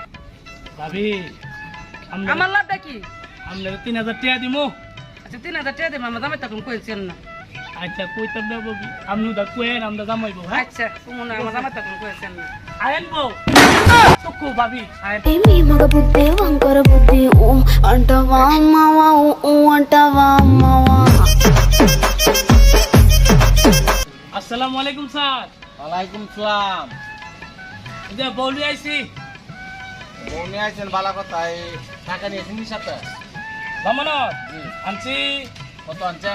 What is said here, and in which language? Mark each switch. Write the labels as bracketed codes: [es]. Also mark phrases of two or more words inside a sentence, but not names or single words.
[bn] ভাবি আমার লাভটা কি? আমরা 3,000 টাকা দিমু। আচ্ছা 3,000 টাকা দেব, আমার জামাই তখন কইছেন না। আচ্ছা কইতাম না ভাবি, আপনি দা কোয়েন আমরা জামাই বউ। হ্যাঁ আচ্ছা তুমি না আমার জামাই তখন কইছেন না। আয়েন বউ তো ভাবি আয়েন। [te] ఏమి మగ బుద్ధి వంకర బుద్ధి ఊ అంటవా అమ్మవా ఊ అంటవా అమ్మవా [ar] السلام عليكم [bn] স্যার। [ar] وعليكم سلام. [bn] যে বউলি আইছি। বউ নিয়ে আইছেন ভালো কথা, এই টাকা নিয়েছেন নি সাথে? জামানত জি। আনছি কত আনছেন?